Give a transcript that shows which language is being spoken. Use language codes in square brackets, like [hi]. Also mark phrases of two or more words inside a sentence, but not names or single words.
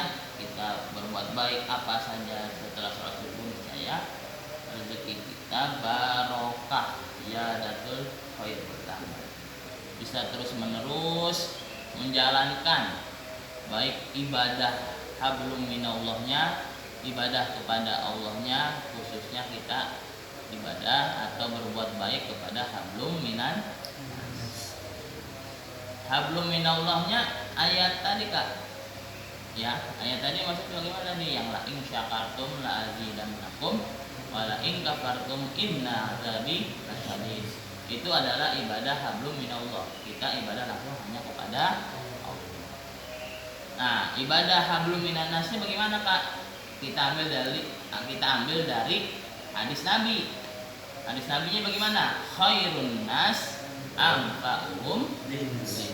[id] kita berbuat baik apa saja setelah sholat subuh, niscaya rezeki kita barokah, [ar] زيادة الخير, [id] bertambah, bisa terus menerus menjalankan baik ibadah [ar] حبل من الله, [id] ibadah kepada Allahnya, khususnya kita ibadah atau berbuat baik kepada [ar] حبل من الله. [id] Ayat tadi Kak, ya ayat tadi maksudnya bagaimana nih? [ar] لئن شكرتم لأزيدنكم ولئن كفرتم إن عذابي لشديد. [id] Itu adalah ibadah [ar] حبل من الله, [id] kita ibadah langsung hanya kepada Allah. Nah, ibadah [ar] حبل من الناس [id] bagaimana Kak? Kita ambil dari hadis Nabi. Hadis Nabinya bagaimana? [ar] خير الناس أنفعهم للناس.